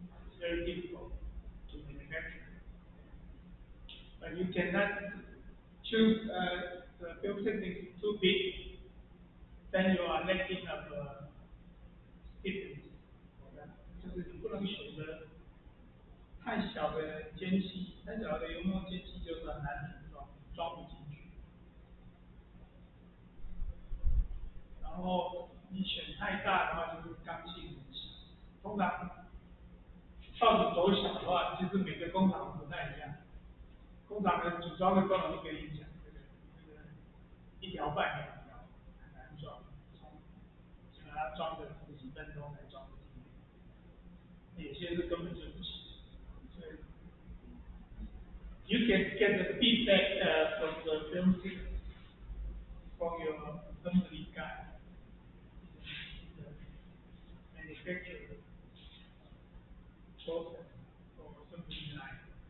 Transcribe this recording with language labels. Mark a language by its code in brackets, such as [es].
[en] It's very difficult to manufacture. But you cannot choose the film thickness too big, then you are lacking of stiffness. [zh] 就是你不能选择太小的间隙，太小的油墨间隙就是很难组装，装不进去。然后你选太大的话，就是刚性很小。通常到底多小的话，其实每个工厂不太一样。工厂的组装的功能就跟你讲，这个一条半两条很难装，基本上装个十几分钟才装得进，有些是根本就不行。所以 [en] you can get the feedback from the film thickness from your assembly guy, the manufacturer process for assembly line.